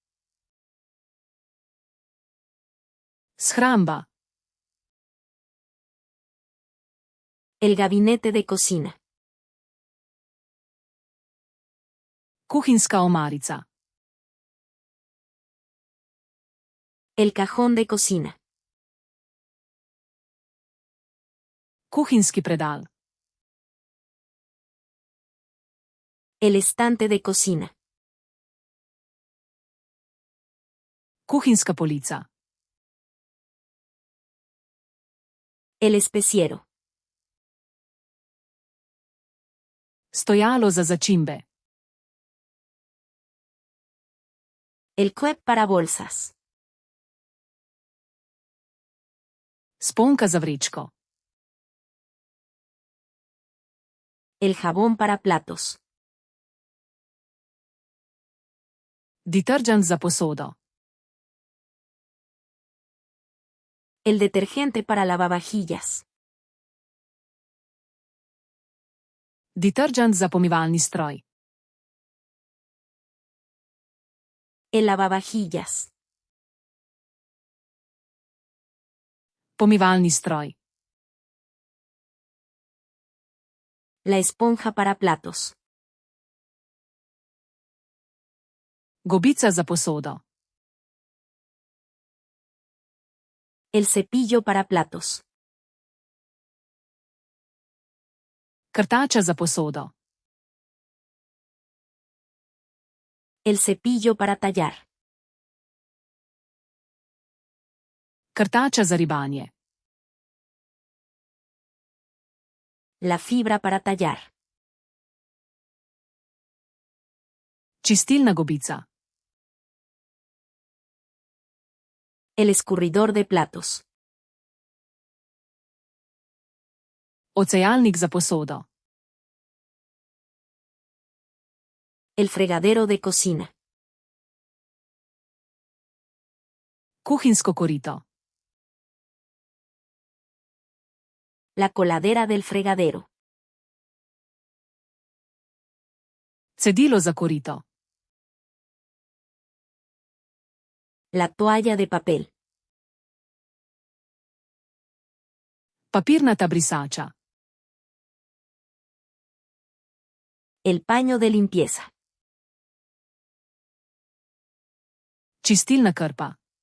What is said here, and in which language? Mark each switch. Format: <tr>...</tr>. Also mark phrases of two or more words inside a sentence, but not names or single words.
<sl>Shramba.</sl> <es>El gabinete de cocina.</es> <sl>Kuhinjska omarica.</sl> <es>El cajón de cocina.</es> <sl>Kuhinjski predal.</sl> <es>El estante de cocina.</es> <sl>Kuhinjska polica.</sl> <es>El especiero.</es> <sl>Stojalo za začimbe.</sl> <es>El cuep para bolsas.</es> <sl>Sponka za vrečko.</sl> <es>El jabón para platos.</es> <sl>Detergent za posodo.</sl> <es>El detergente para lavavajillas.</es> <sl>Detergent za pomivalni stroj.</sl> <es>El lavavajillas.</es> <sl>Pomivalni stroj.</sl> <es>La esponja para platos.</es> <sl>Gobica za posodo.</sl> <es>El cepillo para platos.</es> <sl>Krtača za posodo.</sl> <es>El cepillo para tallar.</es> <sl>Krtača za ribanje.</sl> <es>La fibra para tallar.</es> <sl>Čistilna gobica.</sl> <es>El escurridor de platos.</es> <sl>Ocejalnik za posodo.</sl> <es>El fregadero de cocina.</es> <sl>Kuhinjsko korito.</sl> <es>La coladera del fregadero.</es> <sl>Cedilo za korito.</sl> <es>La toalla de papel.</es> <sl>Papirnata brisača.</sl> <es>El paño de limpieza.</es> <sl>Čistilna krpa.</sl>